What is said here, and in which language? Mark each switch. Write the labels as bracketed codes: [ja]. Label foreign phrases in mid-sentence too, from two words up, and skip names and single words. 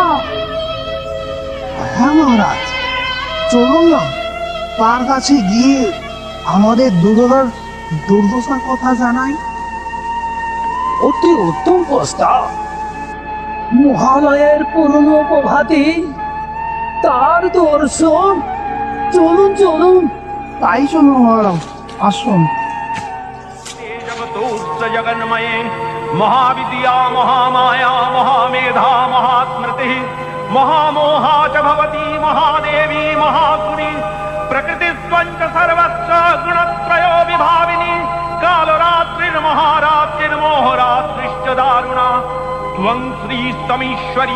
[bn] হ্যাঁ মহারাজ, চলুন না তার কাছে গিয়ে আমাদের দুর্দশার কথা জানাই। অতি উত্তম প্রস্তাব। মহালয়ের পুরনো প্রভাতে তার দর্শন। চলুন চলুন। তাই চলুন মহারাজ, আসুন। [sa] जगतोऽस्य जगन्मये महाविद्या महामाया महामेधा महास्मृतिः महामोहा च भवती महादेवी महासुरी प्रकृतिस्त्वञ्च सर्वस्य गुणत्रयो विभाविनी कालरात्रिर्महारात्रिर्मोहरात्रिश्च दारुणा त्वं श्रीस्तमीश्वरी